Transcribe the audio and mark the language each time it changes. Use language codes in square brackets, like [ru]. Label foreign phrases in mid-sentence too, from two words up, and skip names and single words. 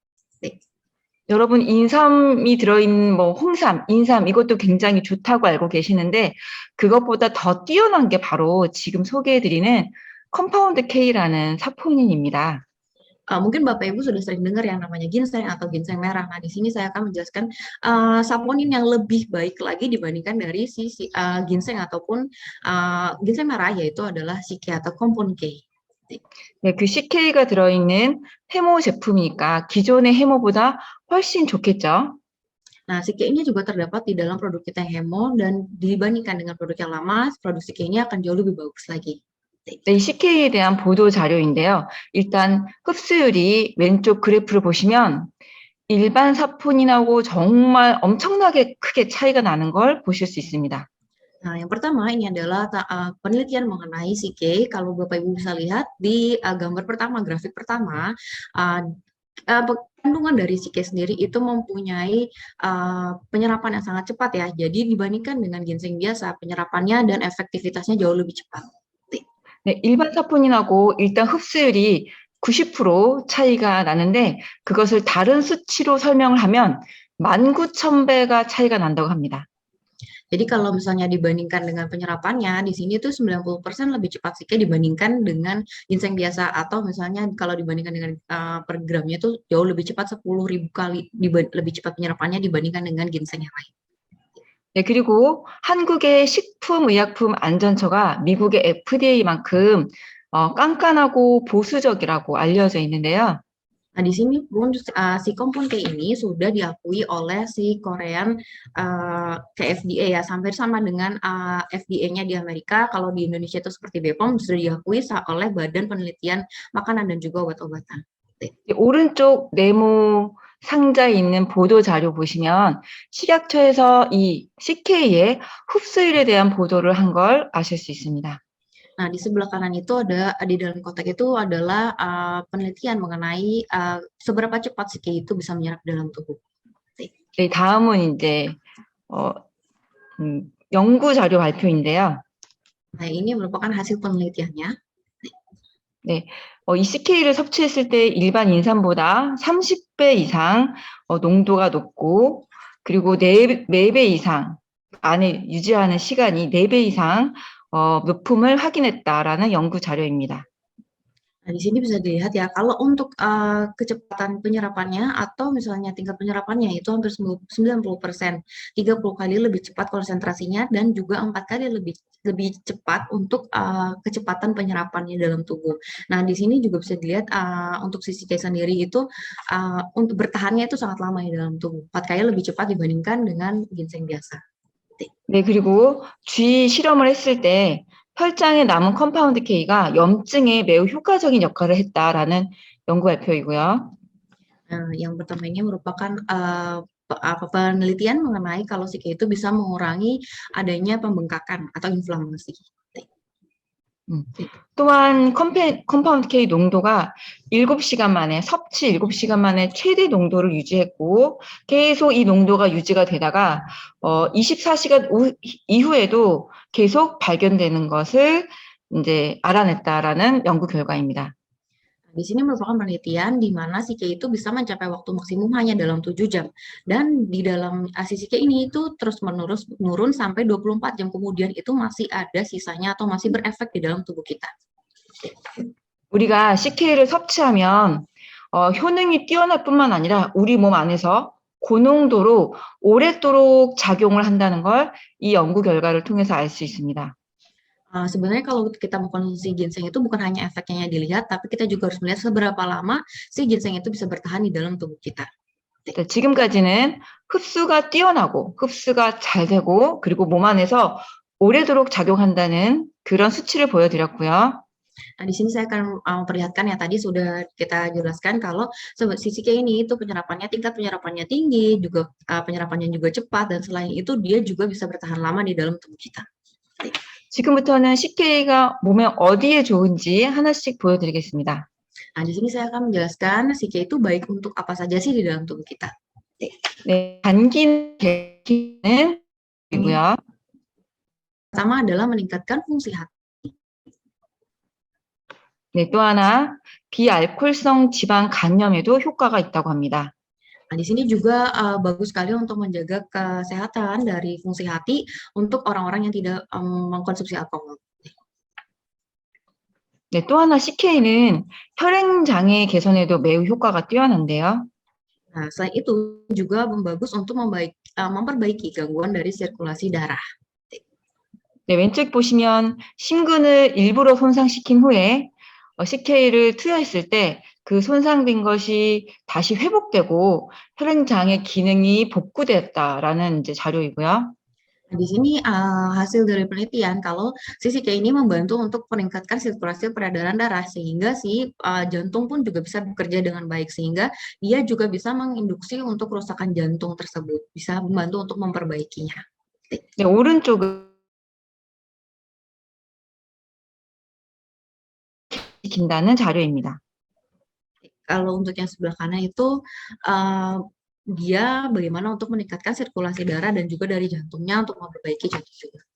[ko] 여러분 인삼이 들어있는 홍삼, 인삼 이것도 굉장히 좋다고 알고 계시는데 그것보다 더 뛰어난 게 바로 지금 소개해드리는 컴파운드 K라는 사포닌입니다. [id] Mungkin Bapak Ibu sudah sering dengar yang namanya ginseng atau ginseng merah. Nah, di sini saya akan menjelaskan saponin yang lebih baik lagi dibandingkan dari ginseng ataupun ginseng merah, yaitu adalah CK atau compound K. [ko] 네, 그 CK가 들어있는 해모 제품이니까 기존의 해모보다 훨씬 좋겠죠. [id] Nah, CK ini juga terdapat di dalam produk kita yang hemo dan dibandingkan dengan produk yang lama, produk CK ini akan jauh lebih bagus lagi. [ko] 네, 이 CK에 대한 보도 자료인데요. 일단 흡수율이 왼쪽 그래프를 보시면 일반 사포닌하고 정말 엄청나게 크게 차이가 나는 걸 보실 수 있습니다. [id] Nah, yang pertama ini adalah penelitian mengenai CK. Kalau Bapak Ibu bisa lihat di gambar pertama, grafik pertama, kandungan dari CK sendiri itu mempunyai penyerapan yang sangat cepat ya. Jadi dibandingkan dengan ginseng biasa, penyerapannya dan efektivitasnya jauh lebih cepat. [ko] 네, 일반 사포닌하고 일단 흡수율이 90% 차이가 나는데 그것을 다른 수치로 설명을 하면 19,000배가 차이가 난다고 합니다. [id] Jadi kalau misalnya dibandingkan dengan penyerapannya, di sini tuh 90% lebih cepat CK dibandingkan dengan ginseng biasa, atau misalnya kalau dibandingkan dengan per gramnya itu jauh lebih cepat 10.000 kali lebih cepat penyerapannya dibandingkan dengan ginseng yang lain. [ko] 네, 그리고 한국의 식품의약품안전처가 미국의 FDA만큼 깐깐하고 보수적이라고 알려져 있는데요. [id] Nah, di sini pun si kompon T ini sudah diakui oleh si Korean ke FDA ya, hampir sama dengan FDA-nya di Amerika. Kalau di Indonesia itu seperti BPOM sudah diakui oleh Badan Penelitian Makanan dan juga Obat-obatan. [ko] 오른쪽 네모 상자에 있는 보도 자료 보시면 식약처에서 이 CK의 흡수율에 대한 보도를 한 걸 아실 수 있습니다. [id] Nah, di sebelah kanan itu di dalam kotak itu adalah penelitian mengenai seberapa cepat si K itu bisa menyerap dalam tubuh. [ko] 네, 다음은 이제 연구 자료 발표인데요. [id] Nah, ini merupakan hasil penelitiannya. [ko] 네, 이 CK를 섭취했을 때 일반 인산보다 30배 이상 농도가 높고, 그리고 4배 이상 안에 유지하는 시간이 4배 이상 높음을 확인했다라는 연구 자료입니다. [id] Nah, di sini bisa dilihat ya, kalau untuk kecepatan penyerapannya atau misalnya tingkat penyerapannya itu hampir 90%, 30 kali lebih cepat konsentrasinya dan juga 4 kali lebih cepat untuk kecepatan penyerapannya dalam tubuh. Nah, di sini juga bisa dilihat untuk sisi K sendiri itu untuk bertahannya itu sangat lama ya dalam tubuh, 4 kali lebih cepat dibandingkan dengan ginseng biasa. [ko] 네, 그리고 쥐 실험을 했을 때 혈장에 남은 컴파운드 K가 염증에 매우 효과적인 역할을 했다라는 연구 발표이고요. [id] Nah, yang pertama ini merupakan penelitian mengenai kalau si K itu bisa mengurangi adanya pembengkakan atau inflamasi. [ko] 또한 컴파운드 K 농도가 7시간 만에 섭취 7시간 만에 최대 농도를 유지했고, 계속 이 농도가 유지가 되다가 24시간 이후에도 계속 발견되는 것을 이제 알아냈다라는 연구 결과입니다. [id] Di sini merupakan penelitian di mana si K itu bisa mencapai waktu maksimum hanya dalam 7 jam. Dan di dalam si K ini itu terus-menerus menurun sampai 24 jam kemudian itu masih ada sisanya atau masih berefek di dalam tubuh kita. [ko] 우리가 CK를 섭취하면 효능이 뛰어날 뿐만 아니라 우리 몸 안에서 고농도로 오랫도록 작용을 한다는 걸 이 연구 결과를 통해서 알 수 있습니다. [id] Sebenarnya kalau kita mengkonsumsi ginseng itu bukan hanya efeknya yang dilihat, tapi kita juga harus melihat seberapa lama si ginseng itu bisa bertahan di dalam tubuh kita. [ko] 지금까지는 흡수가 뛰어나고 흡수가 잘 되고 그리고 몸 안에서 오래도록 작용한다는 그런 수치를 보여드렸고요. [id] Nah, di sini saya akan memperlihatkan yang tadi sudah kita jelaskan kalau si CK ini itu tingkat penyerapannya tinggi, juga penyerapannya juga cepat, dan selain itu dia juga bisa bertahan lama di dalam tubuh kita. [ko] 지금부터는 CK가 몸에 어디에 좋은지 하나씩 보여드리겠습니다. [id] Nah, di sini saya akan menjelaskan CK itu baik untuk apa saja sih di dalam tubuh kita. [ko] 네, 단기는 이고요. [id] Pertama adalah meningkatkan fungsi hati. [ko] 네, 또 하나 비알코올성 지방 간염에도 효과가 있다고 합니다. [id] Nah, di sini juga bagus sekali untuk menjaga kesehatan dari fungsi hati untuk orang-orang yang tidak mengkonsumsi alkohol. [ko] 네, 또 하나 CK는 혈행 장애 개선에도 매우 효과가 뛰어난데요. [id] Nah, selain itu juga bagus untuk memperbaiki gangguan dari sirkulasi darah. [ko] 네, 왼쪽 보시면 심근을 일부러 손상시킨 후에 CK를 투여했을 때 그 손상된 것이 다시 회복되고 혈행 장애 기능이 복구됐다라는 이제 자료이고요. [id] Nah, di sini hasil dari penelitian kalau si CK ini membantu untuk meningkatkan sirkulasi peredaran darah sehingga si jantung pun juga bisa bekerja dengan baik sehingga dia juga bisa menginduksi untuk kerusakan jantung tersebut, bisa membantu untuk memperbaikinya. [ko] 네, 오른쪽은 시킨다는 자료입니다. [id] Kalau untuk yang sebelah kanan itu dia bagaimana untuk meningkatkan sirkulasi darah dan juga dari jantungnya untuk memperbaiki jantung juga.